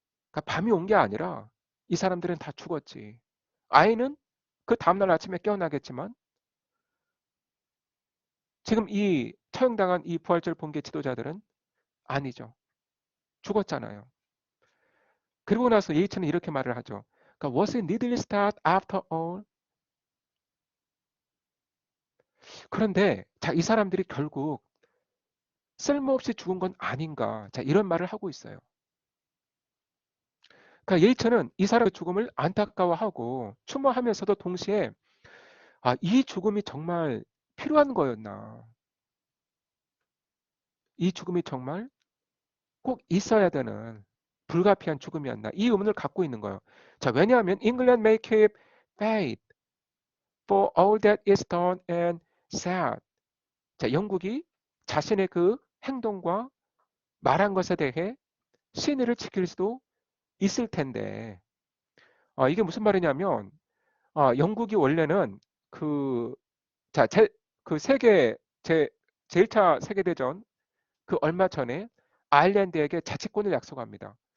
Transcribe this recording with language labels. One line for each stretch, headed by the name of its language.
Korean: 그러니까 밤이 온 게 아니라 이 사람들은 다 죽었지. 아이는 그 다음날 아침에 깨어나겠지만 지금 이 처형당한 이 부활절 본계 지도자들은 아니죠. 죽었잖아요. 그리고 나서 예이츠는 이렇게 말을 하죠. 그러니까
English: was it needless start after all?
Korean: 그런데 자, 이 사람들이 결국 쓸모없이 죽은 건 아닌가. 자, 이런 말을 하고 있어요. 그러니까 예이츠는 이 사람의 죽음을 안타까워하고 추모하면서도 동시에 이 죽음이 정말 필요한 거였나. 이 죽음이 정말 꼭 있어야 되는 불가피한 죽음이었나. 이 의문을 갖고 있는 거예요. 자, 왜냐하면
English: England may keep faith for all that is done and said.
Korean: 자, 영국이 자신의 그 행동과 말한 것에 대해 신의를 지킬 수도 있을 텐데 이게 무슨 말이냐면 영국이 원래는 그, 자, 그 제1차 세계대전 그 얼마 전에 아일랜드에게 자치권을 약속합니다.